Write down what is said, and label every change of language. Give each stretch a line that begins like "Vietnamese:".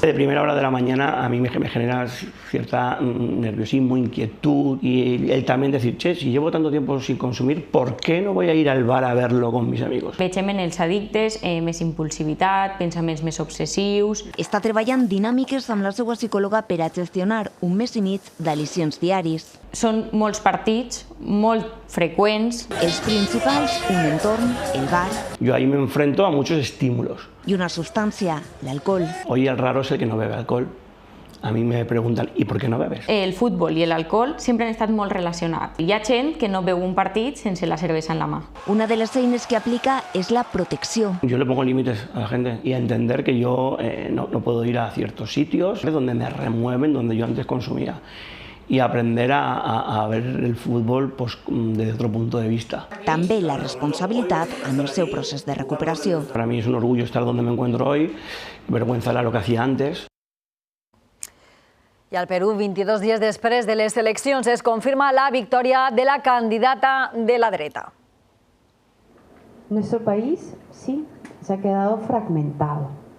Spanish: De primera hora de la mañana a mí me genera cierta nerviosismo, inquietud y el también decir, che, si llevo tanto tiempo sin consumir, ¿por qué no voy a ir al bar a verlo con mis amigos?
Catalan: Veiem en els addictes més impulsivitat, pensaments més obsessius. Està treballant dinàmiques amb la seva psicòloga per a gestionar un mes i mig d'al·licions diaris. Són molts partits, molt freqüents. Els principals, un entorn, el bar.
Spanish: Yo ahí me enfrento a muchos estímulos. Y una sustancia, el alcohol. Hoy el raro es el que no bebe alcohol. A mí me preguntan, ¿y por qué no bebes?
Catalan: El futbol i l'alcohol sempre han estat molt relacionats. Hi ha gent que no veu un partit sense la cervesa en la mà. Una de les eines que aplica es la protecció.
Spanish: Yo le pongo límites a la gente y a entender que yo no puedo ir a ciertos sitios donde me remueven, donde yo antes consumía. Y aprender a ver el fútbol pues, desde otro punto de vista.
Catalan: També la responsabilitat en el seu procés de recuperació.
Spanish: Para mí es un orgullo estar donde me encuentro hoy, vergüenza era lo que hacía antes.
Catalan: I al Perú, 22 dies després de les eleccions, es confirma la victòria de la candidata de la dreta.
Spanish: Nuestro país, sí, se ha quedado fragmentado.